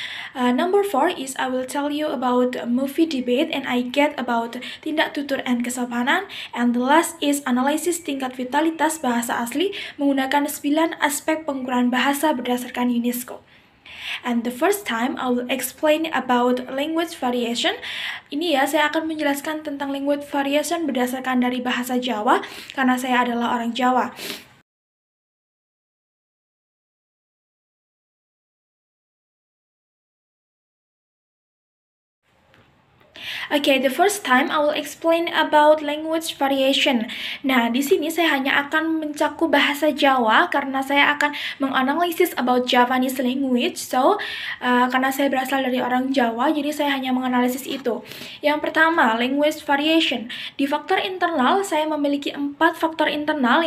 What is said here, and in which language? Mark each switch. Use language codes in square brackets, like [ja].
[en] Number 4 is I will tell you about movie debate and I get about tindak tutur and kesopanan. And the last is [id] analisis tingkat vitalitas bahasa asli menggunakan 9 aspek pengukuran bahasa berdasarkan UNESCO. [en] And the first time I will explain about language variation. [id] Ini ya, saya akan menjelaskan tentang language variation berdasarkan dari bahasa Jawa karena saya adalah orang Jawa. [en] Okay, the first time I will explain about language variation. [id] Nah, di sini saya hanya akan mencakup bahasa Jawa karena saya akan menganalisis [en] about Javanese language. [id] So, karena saya berasal dari orang Jawa, jadi saya hanya menganalisis itu. Yang pertama, language variation. Di faktor internal, saya memiliki 4 faktor internal.